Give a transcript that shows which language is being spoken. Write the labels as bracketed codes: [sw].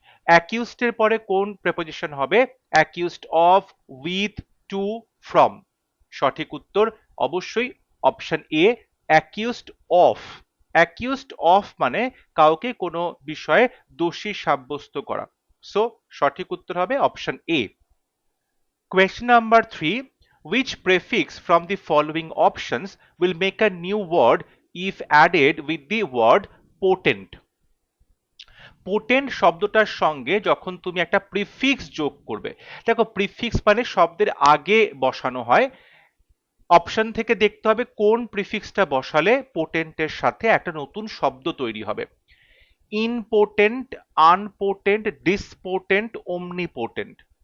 [bn] Accused এর পরে কোন প্রেপোজিশন হবে? Accused of, with, two, from. সঠিক উত্তর অবশ্যই option A, accused of. Accused of মানে কাউকে কোনো বিষয়ে দোষী সাব্যস্ত করা। সো সঠিক উত্তর হবে option A. [en] Question number 3, which prefix from the following options will make a new word if added with the word potent? [bn] Potent শব্দটার সঙ্গে যখন তুমি একটা প্রিফিক্স যোগ করবে, দেখো প্রিফিক্স মানে শব্দের আগে বসানো হয়। অপশন থেকে দেখতে হবে কোন প্রিফিক্সটা বসালে পোটেন্টের সাথে একটা নতুন শব্দ তৈরি হবে। [en] Impotent, unpotent, dispotent, omnipotent.